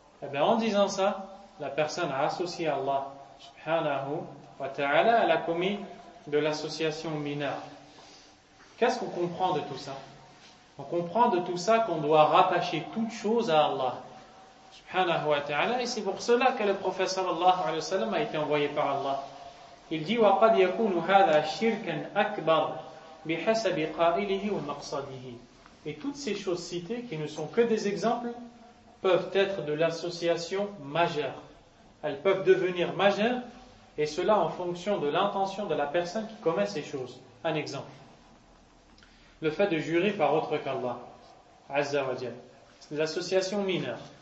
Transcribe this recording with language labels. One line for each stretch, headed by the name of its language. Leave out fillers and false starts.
French: Eh bien, en disant ça, la personne a associé Allah, subhanahu wa ta'ala, à la commis de l'association mineure. Qu'est-ce qu'on comprend de tout ça? On comprend de tout ça qu'on doit rattacher toute chose à Allah, subhanahu wa ta'ala, et c'est pour cela que le prophète sallallahu alayhi wa sallam a été envoyé par Allah. Il dit,
Arabic: وَقَدْ يَكُونُ هَذَا شِرْكًا أَكْبَرْ بِحَسَبِ قَائِلِهِ وَمَقْصَدِهِ.
French: Et toutes ces choses citées, qui ne sont que des exemples, peuvent être de l'association majeure. Elles peuvent devenir majeures, et cela en fonction de l'intention de la personne qui commet ces choses. Un exemple. Le fait de jurer par autre qu'Allah, Azza wa Jal. C'est l'association mineure.